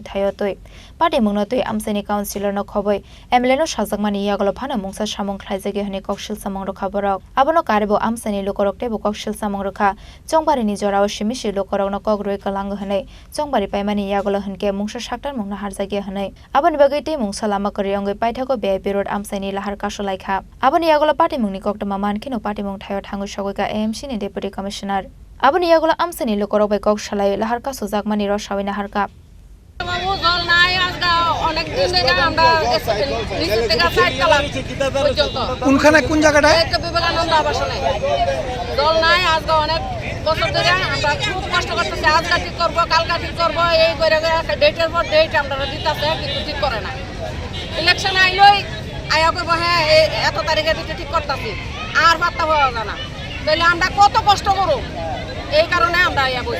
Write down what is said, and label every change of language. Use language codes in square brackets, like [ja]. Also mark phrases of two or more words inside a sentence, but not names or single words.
[trp] thayo twi pati mungno twi Amchaini councilor no khoboi MLA no sajakmani yagolo phana mungsa samung khlaijagi hini kok silsamung rokha borok abono karebo Amchaini lokorok tebo kok silsamung rokha chongbarini jorao simisi lokorok no kwrwi kalang hini bari paimani yagolo hunke mungsa saktar mungna harjagi hanai aboni bagui te mungsa lama kori ongoi paithako VIP Road Amchaini lahar kasulaikha aboni yagolo party mungni koktoma mankino party mung thayo thangu sagoika AMC ni [en] deputy commissioner [trp] aboni yagolo Amchaini lokorok bai kok salai lahar kasujakmani rosawina harka [bn] জল নাই আজকে অনেক দিন থেকে আমরা নিচে থেকে সাইড কালাম পর্যন্ত কোনখানে কোন জায়গাটায় এই তো বিবেকানন্দ আবাসনে জল নাই আজকে অনেক বছর ধরে আমরা খুব কষ্ট করতেছি আজকে ঠিক করব কালকে ঠিক করব এই করে ডেটের পর ডেট আমরা দিতেছে কিন্তু ঠিক করে না ইলেকশন আইলই আয়া কইব হ্যাঁ এত তারিখে দিতে ঠিক করতেছি আর পাত্তা পাওয়া যায় না তাহলে আমরা কত কষ্ট করব এই কারণে আমরা আয়া কইছি